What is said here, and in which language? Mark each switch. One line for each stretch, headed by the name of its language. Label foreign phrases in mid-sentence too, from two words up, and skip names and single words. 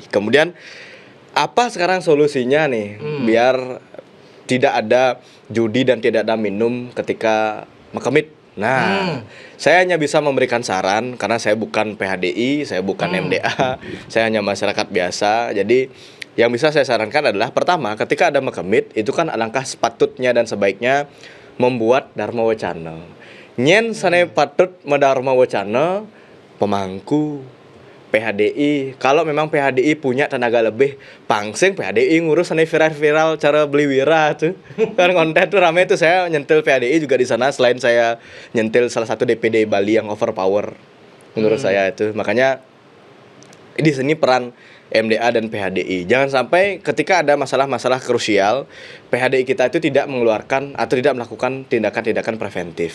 Indonesian: Kemudian apa sekarang solusinya nih biar tidak ada judi dan tidak ada minum ketika mekemit Nah, saya hanya bisa memberikan saran karena saya bukan PHDI, saya bukan MDA, saya hanya masyarakat biasa. Jadi yang bisa saya sarankan adalah pertama, ketika ada mekemit, itu kan alangkah sepatutnya dan sebaiknya membuat dharma wacana.
Balinese: Nyen sane patut medharma wacana pemangku PHDI.
Indonesian: Kalau memang PHDI punya tenaga lebih,
Balinese: pangsing PHDI ngurus ane viral-viral cara beli wira tuh.
Indonesian: Kan konten tuh rame tuh, saya nyentil PHDI juga di sana selain saya nyentil salah satu DPD Bali yang overpower menurut saya itu. Makanya di sini peran MDA dan PHDI. Jangan sampai ketika ada masalah-masalah krusial, PHDI kita itu tidak mengeluarkan atau tidak melakukan tindakan-tindakan preventif.